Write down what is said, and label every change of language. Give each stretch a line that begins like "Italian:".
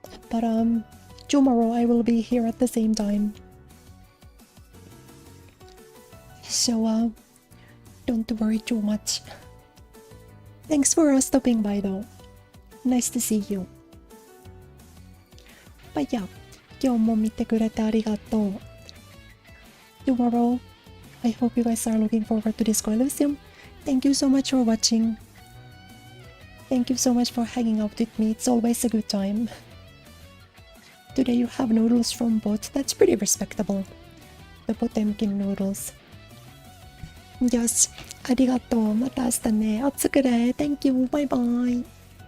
English: But tomorrow I will be here at the same time. So don't worry too much. Thanks for stopping by though. Nice to see you. But yeah,
Japanese: 今日も見てくれてありがとう.
English: Tomorrow, I hope you guys are looking forward to Disco Elysium. Thank you so much for watching. Thank you so much for hanging out with me. It's always a good time. Today you have noodles from Bot. That's pretty respectable. The Potemkin noodles.
Japanese: よし、ありがとう。また明日ね。おつくれ。
English: Thank you. Bye bye.